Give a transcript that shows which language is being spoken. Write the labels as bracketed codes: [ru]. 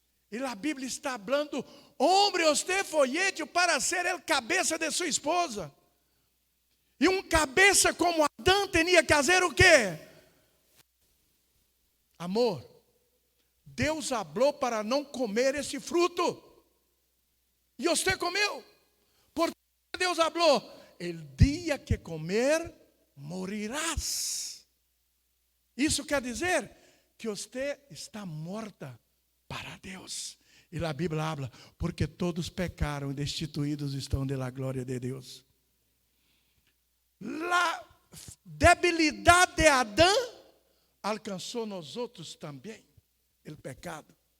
[pt] E a Bíblia está falando, homem, você foi [es] hecho para ser el [pt] cabeça de sua esposa. E cabeça como Adão tinha que fazer o quê? Amor, Deus falou para não comer esse fruto. E você comeu. Por que Deus falou? [es] El dia que comer, morirás. [pt] Isso quer dizer que você está morta para Deus. E a Bíblia habla, porque todos pecaram e destituídos estão da glória de Deus. A debilidade de Adão alcançou nós outros também, o pecado.